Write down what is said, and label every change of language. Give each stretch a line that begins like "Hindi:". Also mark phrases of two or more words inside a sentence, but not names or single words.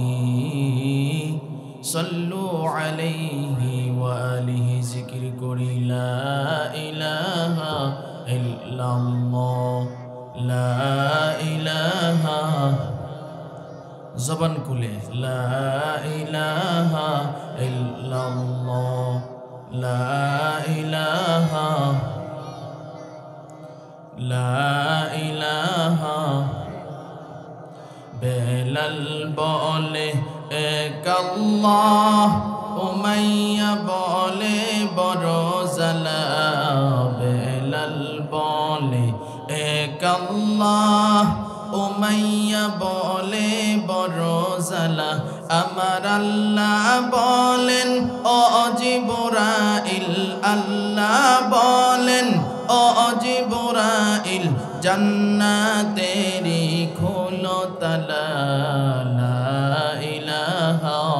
Arabic: صلوا علیہ وآلہ
Urdu: ذکر کری
Arabic: لا الہ الا اللہ لا الہ
Urdu: زبان کھلے
Arabic: لا الہ الا اللہ لا الہ لا الہ
Bangla: বেলাল বলে এক আল্লাহ উমাইয়া বলে বড় জালা বেলাল বলে এক আল্লাহ উমাইয়া বলে বড় জালা আমার আল্লাহ বলেন ও জিবরাইল আল্লাহ বলেন ও জিবরাইল জান্নাতেরি খোলো তালা
Arabic: لا إله